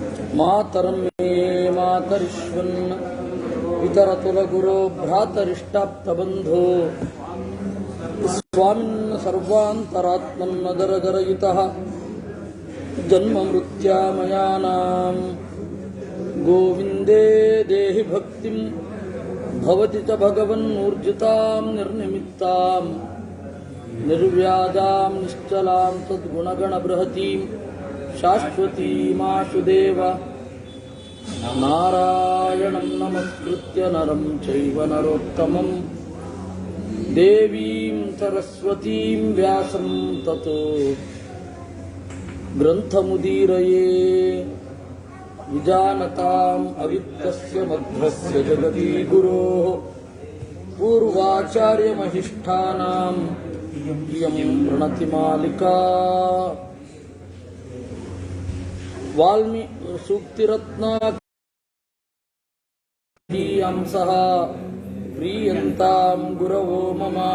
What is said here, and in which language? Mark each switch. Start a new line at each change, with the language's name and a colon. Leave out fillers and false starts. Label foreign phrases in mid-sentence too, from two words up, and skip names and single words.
Sanskrit: ಮಾತರಂ ಮೇ ಮಾತರಿಶ್ವನ್ ಇತರತುಲಗುರೋ ಭ್ರಾತರಿಷ್ಟಾಪ್ತಬಂಧೋ ಸ್ವಾಮಿನ್ ಸರ್ವಾಂತರಾತ್ಮನ್ನದರದರಯಿತಃ ಜನ್ಮ ಮೃತ್ಯಾಮಯಾನಾಂ ಗೋವಿಂದೇ ದೇಹಿ ಭಕ್ತಿಂ ಭವತಿ ಚ ಭಗವನ್ನೂರ್ಜಿತಾಂ ನಿರ್ನಿಮಿತ್ತಾಂ ನಿರ್ವ್ಯಾಜಾಂ ನಿಶ್ಚಲಾಂ ಸದ್ಗುಣಗಣಬೃಹತೀಂ ಶಾಶ್ವತೀಮಾಶುದೇವ ನಾರಾಯಣಂ ನಮಸ್ಕೃತ್ಯ ನರಂ ಚೈವ ನರೋತ್ತಮಂ ದೇವೀಂ ಸರಸ್ವತೀಂ ವ್ಯಾಸಂ ತತೋ ಗ್ರಂಥಮುದೀರಯೇ ವಿಜಾನತಾಂ ಅವಿತ್ತಸ್ಯ ಮಧ್ವಸ್ಯ ಜಗದೀ ಗುರೋಃ ಪೂರ್ವಾಚಾರ್ಯಮಹಿಷ್ಠಾನಾಂ ಇಯಂ ಪ್ರಣತಿಮಾಲಿಕಾ ವಾಲ್ಮೀ ಸೂಕ್ತಿರತ್ನಾಂಸಃ ಪ್ರೀಯಂತಾಂ ಗುರವೋ ಮಮ